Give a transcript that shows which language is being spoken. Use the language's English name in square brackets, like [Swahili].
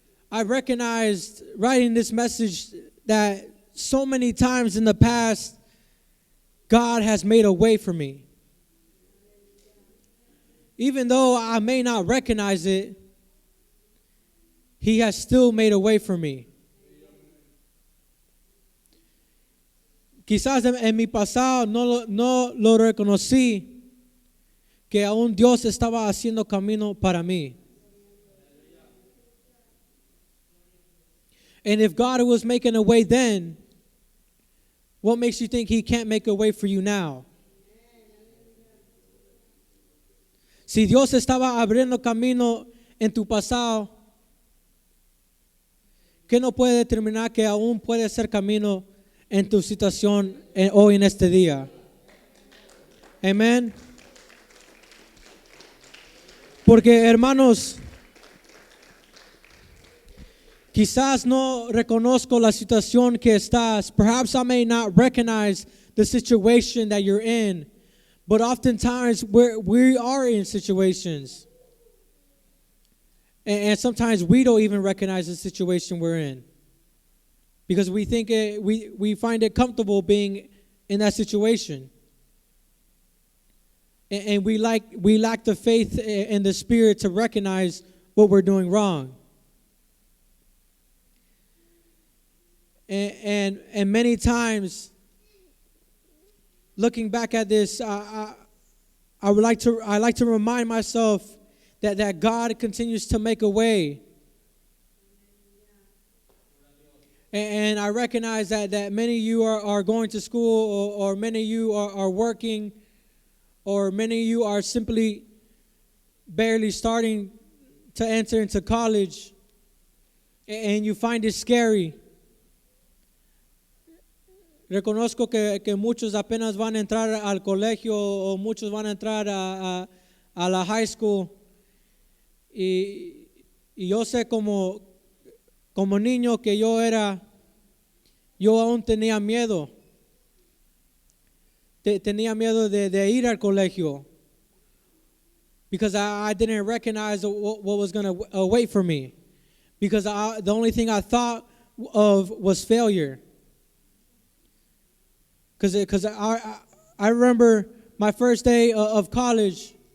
[English] I recognized writing this message that so many times in the past, God has made a way for me. Even though I may not recognize it, He has still made a way for me. [Spanish] Quizás en mi pasado no lo reconocí, que aún Dios estaba haciendo camino para mí. [English] And if God was making a way then, what makes you think He can't make a way for you now? [Spanish] Si Dios estaba abriendo camino en tu pasado, ¿qué no puede determinar que aún puede ser camino en tu situación hoy en este día? Amén. Porque, hermanos, quizás no reconozco la situación que estás. [English] Perhaps I may not recognize the situation that you're in. But oftentimes we are in situations. And sometimes we don't even recognize the situation we're in. Because we think we find it comfortable being in that situation. And we lack the faith and the spirit to recognize what we're doing wrong. And many times, looking back at this, I like to remind myself that God continues to make a way. And I recognize that many of you are going to school, or many of you are working, or many of you are simply barely starting to enter into college, and you find it scary. [Spanish] Reconozco que muchos apenas van a entrar al colegio, o muchos van a entrar a la high school. Y yo sé como niño que yo aún tenía miedo. Tenía miedo de ir al colegio. [English] Because I didn't recognize what was going to await for me. Because the only thing I thought of was failure. Because I remember my first day of college.